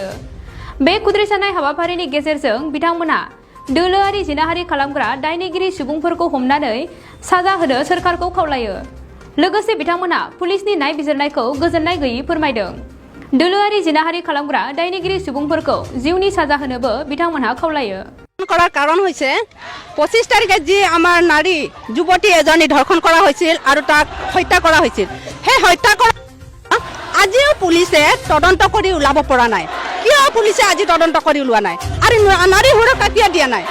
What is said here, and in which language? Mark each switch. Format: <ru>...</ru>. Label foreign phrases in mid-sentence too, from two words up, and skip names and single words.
<brx>बे खुद्रिसारनाय हाबाफारिनि गेजेरजों बिथांमोना दोलोआरि जिनाहारि खालामग्रा दायनिगिरि सुबुंफोरखौ हमनानै साजा होनो सोरखारखौ खावलायो। लोगोसे बिथांमोना पुलिसनि नायबिजिरनायखौ गोजोननाय गैयै फोरमायदों। दोलोआरि जिनाहारि खालामग्रा दायनिगिरि सुबुंफोरखौ जिउनि साजा होनोबो बिथांमोनहा खावलायो।</brx> <as>কৰাৰ কাৰণ হৈছে 25 তাৰিখে যি আমাৰ নাৰী যুৱতী এজনী ধৰ্ষণ কৰা হৈছিল আৰু তাক হত্যা কৰা হৈছিল। সেই হত্যা কৰা আজিও পুলিচে তদন্ত কৰি ওলাব পৰা নাই। কিয় পুলিচে আজি তদন্ত কৰি ওলোৱা নাই আৰু নাৰী সুৰক্ষা কিয় দিয়া নাই?</as>